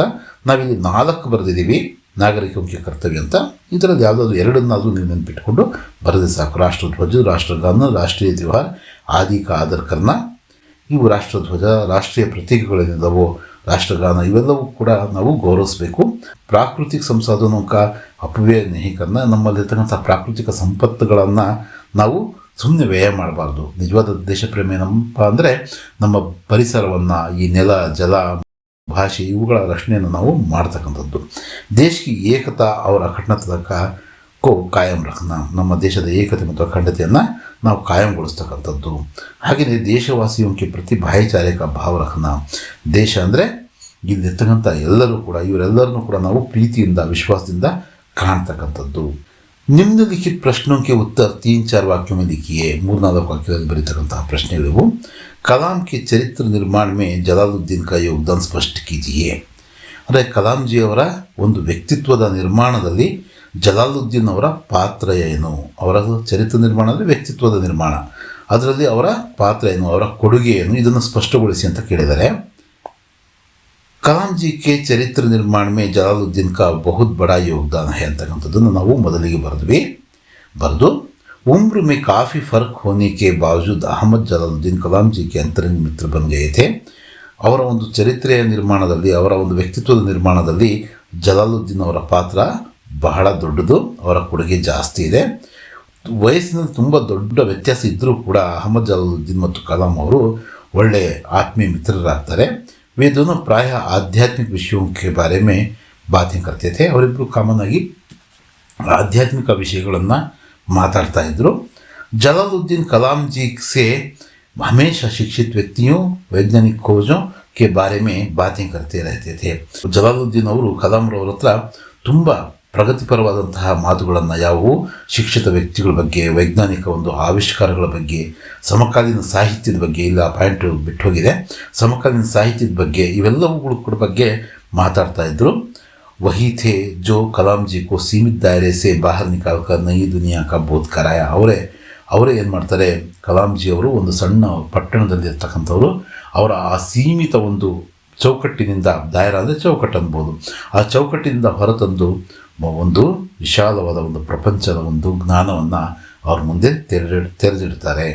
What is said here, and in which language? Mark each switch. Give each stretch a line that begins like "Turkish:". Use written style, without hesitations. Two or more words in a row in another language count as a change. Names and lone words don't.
Kannada: ನಾವಿಲ್ಲಿ 4 ಬರೆದಿದ್ದೀವಿ ನಾಗರಿಕ ಮುಖ್ಯ ಕರ್ತವ್ಯ ಅಂತ. ಇದರಲ್ಲಿ ಯಾವುದಾದ್ರು 2 ನೀವು ನೆನಪಿಟ್ಕೊಂಡು ಬರೆದು ಸಾಕು.
Hindi: राष्ट्रध्वज, राष्ट्रगान, राष्ट्रीय त्योहार आदि का आदर करना,
Kannada: ಇವು ರಾಷ್ಟ್ರಧ್ವಜ, ರಾಷ್ಟ್ರೀಯ ಪ್ರತೀಕಗಳೇನಿದ್ದಾವೋ ರಾಷ್ಟ್ರಗಾನ ಇವೆಲ್ಲವೂ ಕೂಡ ನಾವು ಗೌರವಿಸಬೇಕು.
Hindi: प्राकृतिक संसाधनों का अपव्यय नहीं करना.
Kannada: ನಮ್ಮಲ್ಲಿರ್ತಕ್ಕಂಥ ಪ್ರಾಕೃತಿಕ ಸಂಪತ್ತುಗಳನ್ನು ನಾವು ಸುಮ್ಮನೆ ವ್ಯಯ ಮಾಡಬಾರ್ದು. ನಿಜವಾದ ದೇಶ ಪ್ರೇಮ ಏನಪ್ಪ ಅಂದರೆ ನಮ್ಮ ಪರಿಸರವನ್ನು, ಈ ನೆಲ, ಜಲ, ಭಾಷೆ ಇವುಗಳ ರಕ್ಷಣೆಯನ್ನು ನಾವು ಮಾಡ್ತಕ್ಕಂಥದ್ದು.
Hindi: ದೇಶಕ್ಕೆ एकता अवर अखंडतक को कायम रखना.
Kannada: ನಮ್ಮ ದೇಶದ ಏಕತೆ ಮತ್ತು ಅಖಂಡತೆಯನ್ನು ನಾವು ಕಾಯಂಗೊಳಿಸ್ತಕ್ಕಂಥದ್ದು.
Hindi: ಹಾಗೆಯೇ देशवासियोंके प्रति भाईचारिक भाव रखना.
Kannada: ದೇಶ ಅಂದರೆ ಇಲ್ಲಿರ್ತಕ್ಕಂಥ ಎಲ್ಲರೂ ಕೂಡ, ಇವರೆಲ್ಲರನ್ನೂ ಕೂಡ ನಾವು ಪ್ರೀತಿಯಿಂದ, ವಿಶ್ವಾಸದಿಂದ ಕಾಣ್ತಕ್ಕಂಥದ್ದು.
Hindi: निम्नलिखित प्रश्नोंके उत्तर 3-4 वाक्यों में लिखिए.
Kannada: 3-4 वाक्ಯದಲ್ಲಿ ಬರೀತಕ್ಕಂತಹ ಪ್ರಶ್ನೆಗಳಿವು.
Hindi: कलाम के चरित्र निर्माण में जलालुद्दीन का योगदान स्पष्ट कीजिए.
Kannada: ಅಂದರೆ ಕಲಾಂಜಿಯವರ ಒಂದು ವ್ಯಕ್ತಿತ್ವದ ನಿರ್ಮಾಣದಲ್ಲಿ ಜಲಾಲುದ್ದೀನ್ ಅವರ ಪಾತ್ರ ಏನು, ಅವರ ಚರಿತ್ರ ನಿರ್ಮಾಣ ಅಂದರೆ ವ್ಯಕ್ತಿತ್ವದ ನಿರ್ಮಾಣ, ಅದರಲ್ಲಿ ಅವರ ಪಾತ್ರ ಏನು, ಅವರ ಕೊಡುಗೆ ಏನು, ಇದನ್ನು ಸ್ಪಷ್ಟಗೊಳಿಸಿ ಅಂತ ಕೇಳಿದ್ದಾರೆ.
Hindi: कलाम जी के चरित्र निर्माण में जलालुद्दीन का बहुत बड़ा योगदान है
Kannada: ಅಂತಕ್ಕಂಥದ್ದನ್ನು ನಾವು ಮೊದಲಿಗೆ ಬರೆದು
Hindi: उम्र में काफ़ी फ़र्क होने के बावजूद अहमद जलालुद्दीन कलाम जी के अंतरंग मित्र बन गए थे.
Kannada: ಅವರ ಒಂದು ಚರಿತ್ರೆಯ ನಿರ್ಮಾಣದಲ್ಲಿ, ಅವರ ಒಂದು ವ್ಯಕ್ತಿತ್ವದ ನಿರ್ಮಾಣದಲ್ಲಿ ಜಲಾಲುದ್ದೀನ್ ಅವರ ಪಾತ್ರ ಬಹಳ ದೊಡ್ಡದು, ಅವರ ಕೊಡುಗೆ ಜಾಸ್ತಿ ಇದೆ. ವಯಸ್ಸಿನಲ್ಲಿ ತುಂಬ ದೊಡ್ಡ ವ್ಯತ್ಯಾಸ ಇದ್ದರೂ ಕೂಡ ಅಹಮದ್ ಜಲಾಲುದ್ದೀನ್ ಮತ್ತು ಕಲಾಂ ಅವರು ಒಳ್ಳೆಯ ಆತ್ಮೀಯ ಮಿತ್ರರಾಗ್ತಾರೆ.
Hindi: वे दोनों प्रायः आध्यात्मिक विषयों के बारे में बातें करते थे.
Kannada: ಅವರಿಬ್ಬರು ಕಾಮನ್ ಆಗಿ ಆಧ್ಯಾತ್ಮಿಕ ವಿಷಯಗಳನ್ನು ಮಾತಾಡ್ತಾ ಇದ್ದರು.
Hindi: जलालुद्दीन कलाम जी से हमेशा शिक्षित व्यक्तियों, वैज्ञानिक खोजों के बारे में बातें करते रहते थे.
Kannada: ಜಲಾಲುದ್ದೀನ್ ಅವರು ಕಲಾಂರವ್ರ ಹತ್ರ ತುಂಬ ಪ್ರಗತಿಪರವಾದಂತಹ ಮಾತುಗಳನ್ನು, ಯಾವುವು ಶಿಕ್ಷಿತ ವ್ಯಕ್ತಿಗಳ ಬಗ್ಗೆ, ವೈಜ್ಞಾನಿಕ ಒಂದು ಆವಿಷ್ಕಾರಗಳ ಬಗ್ಗೆ, ಸಮಕಾಲೀನ ಸಾಹಿತ್ಯದ ಬಗ್ಗೆ, ಇಲ್ಲ ಪಾಯಿಂಟ್ ಬಿಟ್ಟು ಹೋಗಿದೆ, ಸಮಕಾಲೀನ ಸಾಹಿತ್ಯದ ಬಗ್ಗೆ, ಇವೆಲ್ಲವುಗಳ ಬಗ್ಗೆ ಮಾತಾಡ್ತಾ ಇದ್ದರು.
Hindi: वही थे जो कलाम जी को सीमित दायरे से बाहर निकाल कर नई दुनिया का बोध कराया.
Kannada: ಅವರೇ ಏನು ಮಾಡ್ತಾರೆ, ಕಲಾಂ ಜಿ ಅವರು ಒಂದು ಸಣ್ಣ ಪಟ್ಟಣದಲ್ಲಿರ್ತಕ್ಕಂಥವ್ರು, ಅವರ ಆ ಸೀಮಿತ ಒಂದು ಚೌಕಟ್ಟಿನಿಂದ, ದಾಯರ ಅಂದರೆ ಚೌಕಟ್ಟು ಅನ್ಬೋದು, ಆ ಚೌಕಟ್ಟಿನಿಂದ ಹೊರತಂದು ಒಂದು ವಿಶಾಲವಾದ ಒಂದು ಪ್ರಪಂಚದ ಒಂದು ಜ್ಞಾನವನ್ನು ಅವ್ರ ಮುಂದೆ ತೆರೆದಿಡ್ತಾರೆ.